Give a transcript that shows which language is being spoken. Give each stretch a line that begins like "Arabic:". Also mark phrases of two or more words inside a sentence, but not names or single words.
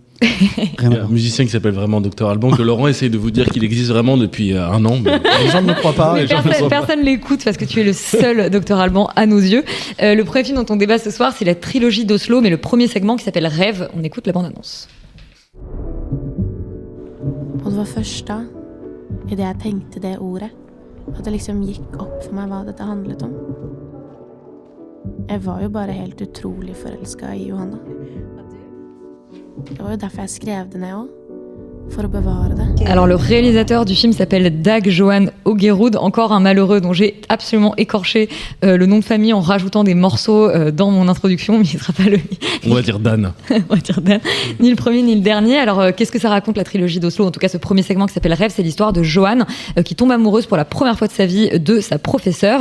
French: Il y a un musicien qui s'appelle vraiment Docteur Alban, que Laurent essaye de vous dire qu'il existe vraiment depuis un an. Mais les gens ne le croient pas. Personne l'écoute parce que tu es le seul Docteur Alban à nos yeux. Le premier film dont on débat ce soir, c'est la trilogie d'Oslo, mais le premier segment qui s'appelle Rêve. On écoute la bande-annonce.
Swedish: Och det var första i det jag tänkte det ordet. Att det liksom gick upp för mig vad det handlade om. Jag var ju bara helt otroligt förälskad i Johanna. Det var ju därför jag skrev det ner.
French: Alors le réalisateur du film s'appelle Dag Johan Ågerud, encore un malheureux dont j'ai absolument écorché le nom de famille en rajoutant des morceaux dans mon introduction, mais il sera pas le... On va dire Dan. On va dire Dan. Ni le premier ni le dernier. Alors qu'est-ce que ça raconte la trilogie d'Oslo? En tout cas ce premier segment qui s'appelle Rêve, c'est l'histoire de Johan qui tombe amoureuse pour la première fois de sa vie de sa professeure.